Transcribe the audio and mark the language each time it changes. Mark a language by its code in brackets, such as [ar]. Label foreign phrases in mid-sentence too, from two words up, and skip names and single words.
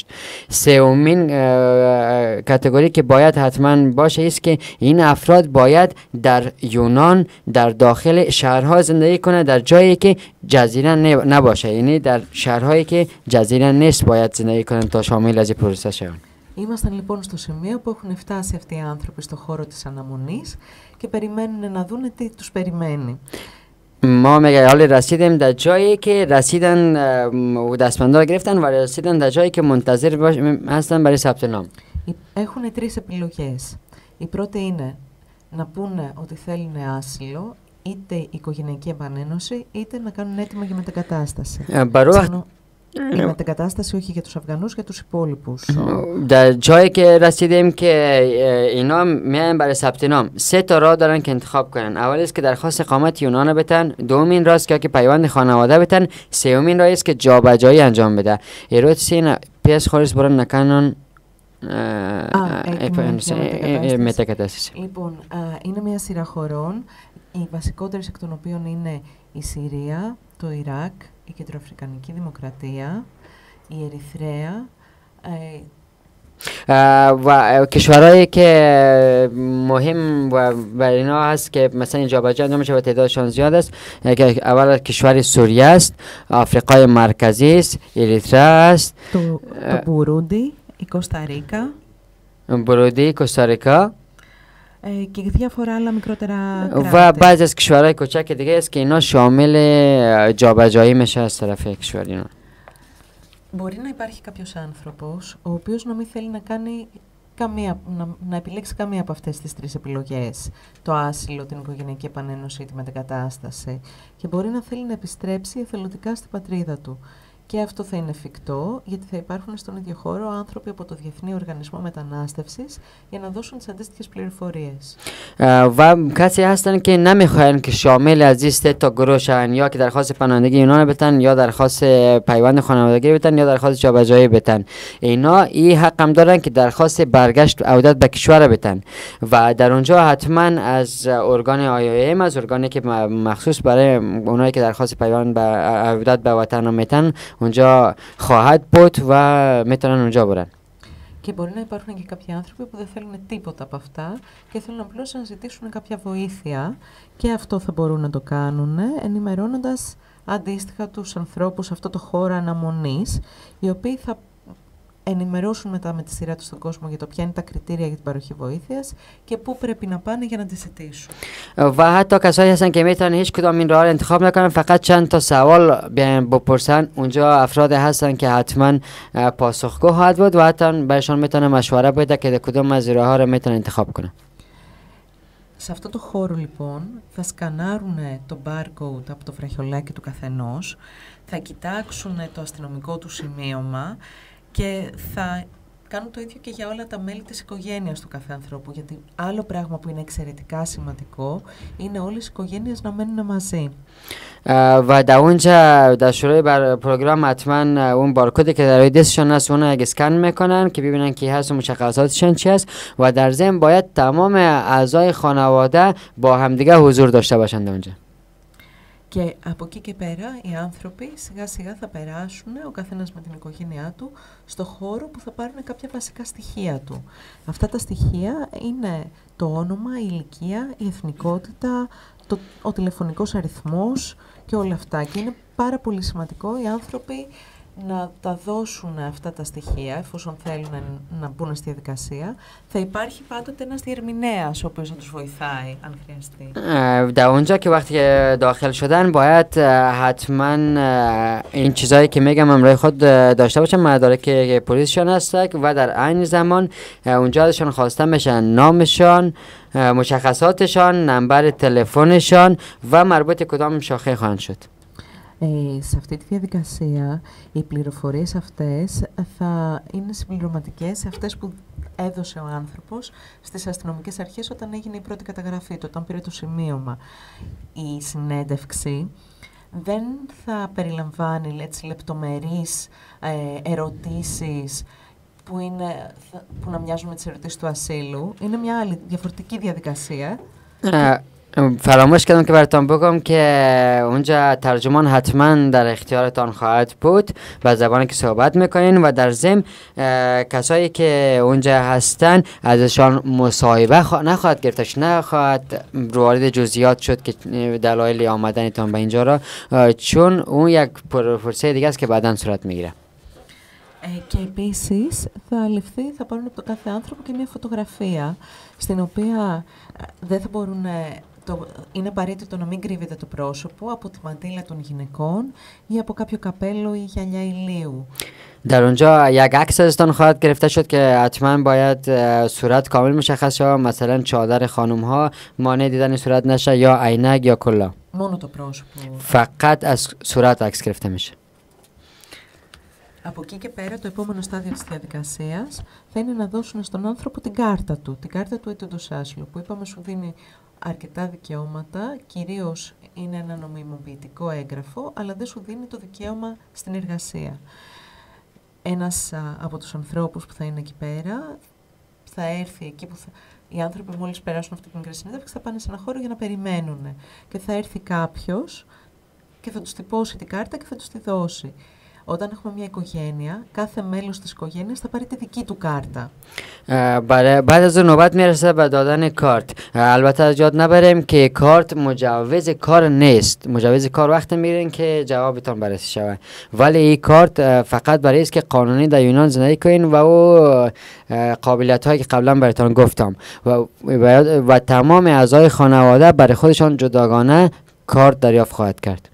[fa] سومین کاتگوری که باید حتما باشه است که این افراد باید در یونان در داخل شهرها زندگی کنه، در جایی که جزیره نباشه، یعنی در شهرهایی که جزیره نیست باید زندگی کنن تا شامل از این پروسه شوند. [el] Ήμασταν λοιπόν στο σημείο που έχουν φτάσει αυτοί οι άνθρωποι στο χώρο της αναμονής και περιμένουν να δούνε τι τους περιμένει. [fa] ما میگه حالی رسیدیم در جایی که رسیدن و دستبندا گرفتن و رسیدن در جایی که منتظر هستن برای ثبت نام. [el] Έχουν τρεις επιλογές. Η πρώτη είναι να πούνε ότι θέλουν άσυλο, είτε οικογενειακή επανένωση, είτε να κάνουν έτοιμα για μετακατάσταση. Η μετακατάσταση όχι για τους Αφγανούς, για τους υπόλοιπους. [fa] در جایی که رسیدیم که اینا میایم برای ثبت نام، سه تا راه دارن که انتخاب کنن. اولی است که درخواست اقامت یونان بدن، دومین راه است که پیوند خانواده بدن، سومین راه است که جابجایی انجام بده. ایروتسین پیش خالص برای نکنن μετακατάσταση. [el] Λοιπόν, είναι μια σειρά χωρών, οι βασικότερες εκ των οποίων είναι η Συρία, το Ιράκ, η Κεντροαφρικανική Δημοκρατία, η Ερυθρέα. [fa] و کشورهایی که مهم و برای اینا هست که مثلا جابجایی انجام میشه و تعدادشان زیاد است، که اول کشور سوریه است، آفریقای مرکزی است، اریتره است، [el] το Μπουρούντι, η Κοσταρίκα. [fa] برودی، کوستاریکا [el] και διάφορα άλλα μικρότερα κράτη. [fa] و بعضی از کشورهای کوچک دیگه است که اینا شامل جابجایی میشه از طرف کشور اینا. [el] Μπορεί να υπάρχει κάποιος άνθρωπος ο οποίος να μην θέλει να επιλέξει καμία από αυτές τις τρεις επιλογές, το άσυλο, την οικογενειακή επανένωση ή τη μετακατάσταση, και μπορεί να θέλει να επιστρέψει εθελοντικά στην πατρίδα του. Και αυτό θα είναι εφικτό, γιατί θα υπάρχουν στον ίδιο χώρο άνθρωποι από το Διεθνή Οργανισμό Μετανάστευσης για να δώσουν τις αντίστοιχες πληροφορίες. [fa] و کسی هستن که نمیخواین که شامل از این سه تا گروه شن، یا که درخواست پناهندگی یونان بدن، یا درخواست پیوند خانوادگی بدن، یا درخواست جابجایی بدن. اینا این حق هم دارن که درخواست برگشت عودت به کشور بدن و در اونجا حتما از ارگان IOM، از ارگانی که مخصوص برای اونایی که درخواست پیوند به عودت به وطن میتن اونجا خواهد بود و میتونن اونجا برن. [el] Και μπορεί να υπάρχουν και κάποιοι άνθρωποι που δεν θέλουν τίποτα από αυτά και θέλουν απλώς να ζητήσουν κάποια βοήθεια, και αυτό θα μπορούν να το κάνουν ενημερώνοντας αντίστοιχα τους ανθρώπους σε αυτό το χώρο αναμονής, οι οποίοι θα ενημερώσουν μετά με τη σειρά τους στον κόσμο για το ποια είναι τα κριτήρια για την παροχή βοήθειας και πού πρέπει να πάνε για να τη ζητήσουν. [fa] و حتی کسایی هستن که میتونن هیچ کدام این راه رو انتخاب نکنن، فقط چند تا سوال بپرسن. اونجا افراد هستن که حتما پاسخگو خواهد بود و حتی برایشان میتونه مشوره بده که کدام از راه‌ها رو میتونن انتخاب کنن. [el] Σε αυτό το χώρο λοιπόν θα σκανάρουν το barcode από το βραχιολάκι του καθενός, θα κοιτάξουν το αστυνομικό του σημείωμα και θα κάνουν το ίδιο και για όλα τα μέλη της οικογένειας του κάθε ανθρώπου. Γιατί άλλο πράγμα που είναι εξαιρετικά σημαντικό είναι όλες οι οικογένειες να μένουν μαζί. [fa] و در اونجا در شروع پروگرام حتما اون بارکدی که در روی دستشان هست اون رو اسکن میکنن که ببینن کی هست و مشخصاتشان چی هست و در ضمن باید تمام اعضای خانواده با همدیگه حضور داشته باشند اونجا. [el] Και από εκεί και πέρα οι άνθρωποι σιγά σιγά θα περάσουν, ο καθένας με την οικογένειά του, στο χώρο που θα πάρουν κάποια βασικά στοιχεία του. Αυτά τα στοιχεία είναι το όνομα, η ηλικία, η εθνικότητα, ο τηλεφωνικός αριθμός και όλα αυτά. Και είναι πάρα πολύ σημαντικό οι άνθρωποι να τα δώσουν αυτά τα στοιχεία, εφόσον θέλουν να μπουν στη διαδικασία. Θα υπάρχει πάντοτε ένας διερμηνέας, ο οποίος θα τους βοηθάει, αν χρειαστεί. [fa] در اونجا که وقتی که داخل شدن باید حتما این چیزایی که میگم همراه خود داشته باشن، مدارک پلیسشان هست و در عین زمان اونجا ازشان خواسته میشن نامشان، مشخصاتشان، نمبر تلفنشان و مربوط کدام شاخه خواهند شد. [el] Σε αυτή τη διαδικασία οι πληροφορίες αυτές θα είναι συμπληρωματικές σε αυτές που έδωσε ο άνθρωπος στις αστυνομικές αρχές όταν έγινε η πρώτη καταγραφή του, όταν πήρε το σημείωμα. Η συνέντευξη δεν θα περιλαμβάνει λεπτομερείς ερωτήσεις που να μοιάζουν με τις ερωτήσεις του ασύλου. Είναι μια άλλη διαφορετική διαδικασία. [fa] فراموش کردم که براتون بگم که اونجا ترجمان حتما در اختیارتان خواهد بود و زبانی که صحبت میکنین و در ضمن کسایی که اونجا هستن ازشان مصاحبه نخواهد گرفتش، نخواهد وارد جزئیات شد که دلایل آمدنتان به اینجا را، چون اون یک پروسه دیگه است که بعداً صورت میگیره. [el] Και επίσης θα πάρουν από το κάθε άνθρωπο και μια φωτογραφία στην οποία δεν θα μπορούν, είναι απαραίτητο να μην κρύβεται το πρόσωπο από τη μαντήλα των γυναικών ή από κάποιο καπέλο ή γυαλιά ηλίου. [fa] در اونجا یک عکس ازتان خواهد گرفته شد که حتما باید صورت کامل مشخص شه، مثلا چادر خانم ها مانع دیدن صورت نشه یا عینک یا کلاه. [el] Μόνο το πρόσωπο. [fa] فقط از صورت عکس گرفته میشه. [el] Από εκεί και πέρα, το επόμενο στάδιο της διαδικασίας θα είναι να δώσουν στον άνθρωπο την κάρτα του αιτούντος άσυλου, που είπαμε σου δίνει αρκετά δικαιώματα, κυρίως είναι ένα νομιμοποιητικό έγγραφο, αλλά δεν σου δίνει το δικαίωμα στην εργασία. Ένας από τους ανθρώπους που θα είναι εκεί πέρα θα έρθει εκεί που οι άνθρωποι μόλις περάσουν αυτή την μικρή συνέντευξη θα πάνε σε ένα χώρο για να περιμένουν και θα έρθει κάποιος και θα τους τυπώσει την κάρτα και θα τους τη δώσει. Όταν έχουμε μια οικογένεια, κάθε μέλος της οικογένειας θα πάρει τη δική του κάρτα. [fa] بعد از اون نوبت میرسه به دادن کارت. البته از یاد نبریم که کارت مجوز کار نیست. مجوز کار وقتی میگیرین که جوابتون بررسی شود. ولی این کارت فقط برای است که قانونی در یونان زندگی کنین و او قابلیت هایی که قبلا براتون گفتم و تمام اعضای خانواده برای خودشان جداگانه کارت دریافت خواهد کرد.